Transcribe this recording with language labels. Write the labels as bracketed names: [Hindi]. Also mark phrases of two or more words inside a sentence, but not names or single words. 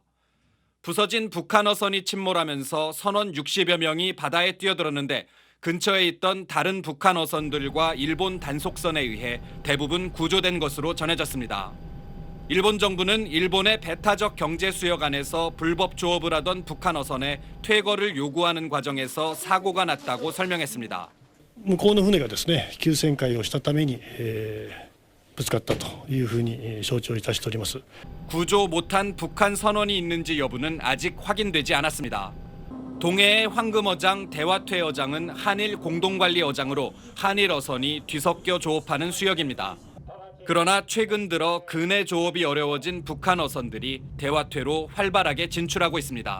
[Korean] 부서진 북한 어선이 침몰하면서 선원 60여 명이 바다에 뛰어들었는데 근처에 있던 다른 북한 어선들과 일본 단속선에 의해 대부분 구조된 것으로 전해졌습니다. 일본 정부는 일본의 배타적 경제 수역 안에서 불법 조업을 하던 북한 어선에 퇴거를 요구하는 과정에서 사고가 났다고 설명했습니다. [Japanese] 向こうの船がですね、急旋回をしたために、ぶつかったというふうに承知をいたしております。 [Korean] 구조 못한 북한 선원이 있는지 여부는 아직 확인되지 않았습니다. 동해의 황금어장, 대화퇴어장은 한일 공동관리어장으로 한일 어선이 뒤섞여 조업하는 수역입니다. 그러나 최근 들어 근해 조업이 어려워진 북한 어선들이 대화퇴로 활발하게 진출하고 있습니다.